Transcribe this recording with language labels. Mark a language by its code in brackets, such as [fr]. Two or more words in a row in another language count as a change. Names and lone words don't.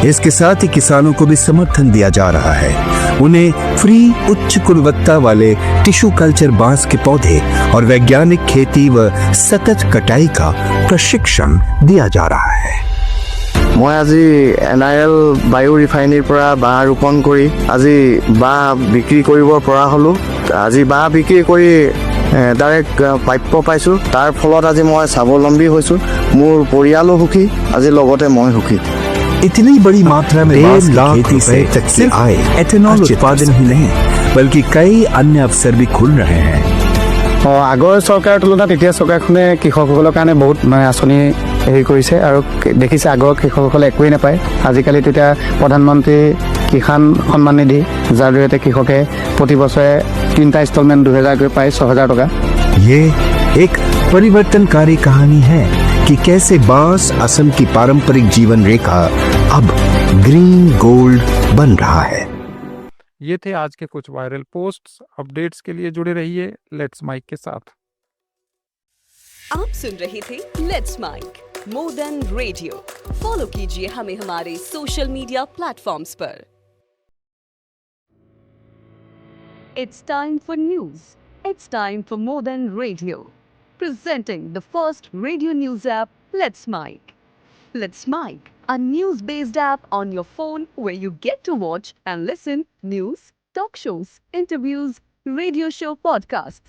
[hi] इसके साथ ही किसानों को भी समर्थन दिया जा रहा है। उन्हें फ्री उच्च गुणवत्ता वाले टिश्यू कल्चर बांस के पौधे और वैज्ञानिक खेती व सतत कटाई का प्रशिक्षण दिया जा रहा है। [as] মই আজি NIL बायो रिफाइनरीर পৰা बाँহ ৰোপণ কৰি আজি বাঁহ বিক্ৰী কৰিব পৰা হ'লো। আজি বাঁহ বিক্ৰী কৰি ডাইৰেক্ট প্ৰাপ্য পাইছোঁ। তাৰ ফলত আজি মই স্বাৱলম্বী হৈছোঁ। মোৰ পৰিয়ালো সুখী, আজি লগতে মই সুখী। [hi] इतनी बड़ी मात्रा में बांस की खेती से सिर्फ एथेनॉल उत्पादन ही नहीं बल्कि कई अन्य अवसर भी खुल रहे हैं। [as] আগৰ চৰকাৰৰ তুলনাত এতিয়া চৰকাৰখনে কৃষকসকলৰ কাৰণে বহুত আঁচনি হেৰি কৰিছে আৰু দেখিছে আগৰ কৃষকসকলে একোৱেই নাপায় আজিকালি তেতিয়া প্ৰধানমন্ত্ৰী কিষাণ সন্মান নিধি যাৰ জৰিয়তে কৃষকে প্ৰতি বছৰে 3টা ইনষ্টলমেণ্ট 2000 পায় 6000 টকা [hi] ये एक परिवर्तनकारी कहानी है कि कैसे बांस असम की पारंपरिक जीवन रेखा अब [en] green gold [hi] बन रहा है। ये थे आज के कुछ [en] viral posts. [hi] अपडेट्स के लिए जुड़े रहिए लेट्स माइक के साथ। आप सुन रहे थे लेट्स माइक [en] more than radio. [hi] फॉलो कीजिए हमें हमारे [en] social media platforms [hi] पर। [en] It's time for news. It's time for more than radio. Presenting the first radio news app, Let's Mike. Let's Mike, a news-based app on your phone where you get to watch and listen news, talk shows, interviews, radio show podcasts.